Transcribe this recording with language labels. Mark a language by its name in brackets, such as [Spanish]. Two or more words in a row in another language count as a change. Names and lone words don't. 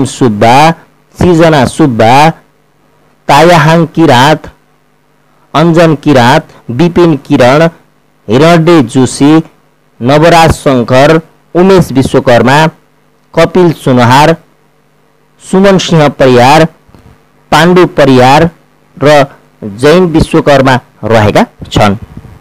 [Nepali] सुब्बा, सृजना सुब्बा, तायाहाङ किरात, अञ्जन किरात, विपिन किरण, हिरण्य जोशी, नवराज शङ्कर, उमेश विश्वकर्मा, कपिल सुनहार, सुमन सिंह परियार, पाण्डु परियार र जैन विश्वकर्मा रहेका छन्।